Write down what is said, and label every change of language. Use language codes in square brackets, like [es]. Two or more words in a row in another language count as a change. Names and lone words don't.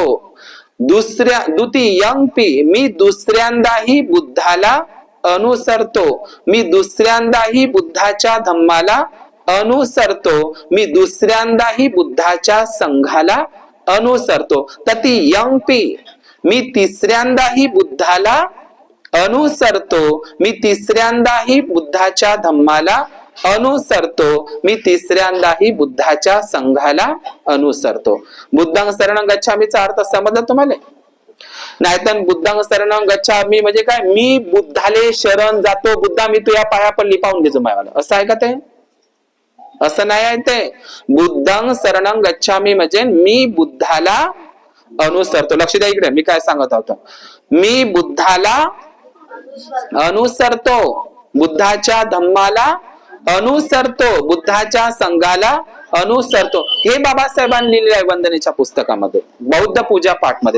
[mr] द्वितीयंपि, मी दुसऱ्यांदाही बुद्धाला अनुसरतो, मी दुसऱ्यांदाही बुद्धाच्या धम्माला अनुसरतो, मी दुसऱ्यांदाही बुद्धाच्या संघाला अनुसरतो. तृतीयंपि, मी तिसऱ्यांदाही बुद्धाला अनुसरतो, मी तिसऱ्यांदाही बुद्धाच्या धम्माला अनुसरतो, मी तिसऱ्यांदाही बुद्धाच्या संघाला अनुसरतो. [pi] बुद्धं शरणं गच्छामीचा [mr] अर्थ समजला तुम्हाला? नाहीतर [pi] बुद्धं शरणं गच्छामी [mr] म्हणजे काय? मी बुद्धाले शरण जातो. बुद्धा, मी तुझ्या पाया पडली, पाहून घेतो मायवाला. असं आहे का ते? असं नाही आहे ते. [pi] बुद्धं शरणं गच्छामी [mr] म्हणजे मी बुद्धाला अनुसरतो. लक्ष द्या इकडे, मी काय सांगत होतो. मी बुद्धाला अनुसरतो, बुद्धाच्या धम्माला अनुसरतो, बुद्धाच्या संघाला अनुसरतो. हे बाबासाहेबांनी लिहिलेलं आहे वंदनेच्या पुस्तकामध्ये, बौद्ध पूजा पाठ मध्ये.